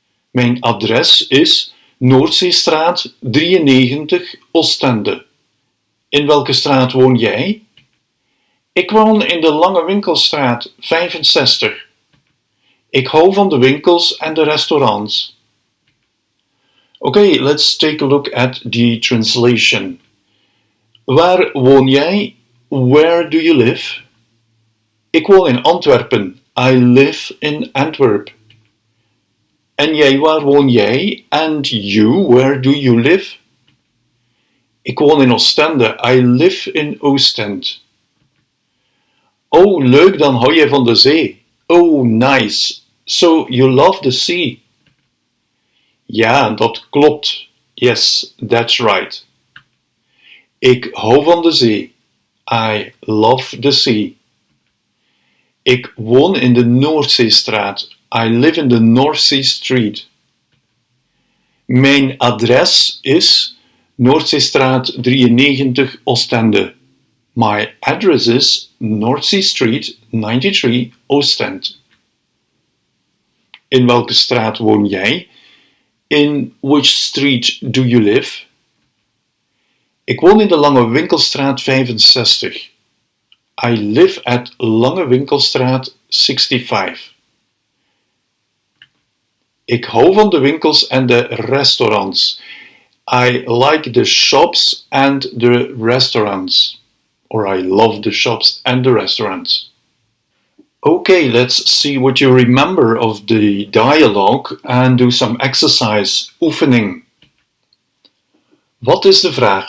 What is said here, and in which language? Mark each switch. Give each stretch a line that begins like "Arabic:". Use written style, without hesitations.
Dutch: Mijn adres is Noordzeestraat 93, Oostende. In welke straat woon jij? Ik woon in de Lange Winkelstraat 65. Ik hou van de winkels en de restaurants.
English: Okay, let's take a look at the translation.
Dutch: Waar woon jij?
English: Where do you live?
Dutch: Ik woon in Antwerpen.
English: I live in Antwerp.
Dutch: En jij, waar woon jij?
English: And you, where do you live?
Dutch: Ik woon in Oostende.
English: I live in Oostend.
Dutch: Oh, leuk, dan hou je van de zee.
English: Oh, nice. So you love the sea.
Dutch: Ja, dat klopt.
English: Yes, that's right.
Dutch: Ik hou van de zee.
English: I love the sea.
Dutch: Ik woon in de Noordzeestraat.
English: I live in the North Sea Street.
Dutch: Mijn adres is Noordzeestraat 93, Oostende.
English: My address is North Sea Street 93, Oostend.
Dutch: In welke straat woon jij?
English: In which street do you live?
Dutch: Ik woon in de Lange Winkelstraat 65.
English: I live at Lange Winkelstraat 65.
Dutch: Ik hou van de winkels en de restaurants.
English: I like the shops and the restaurants. Or I love the shops and the restaurants. Okay, let's see what you remember of the dialogue and do some exercise. Oefening. What is the vraag?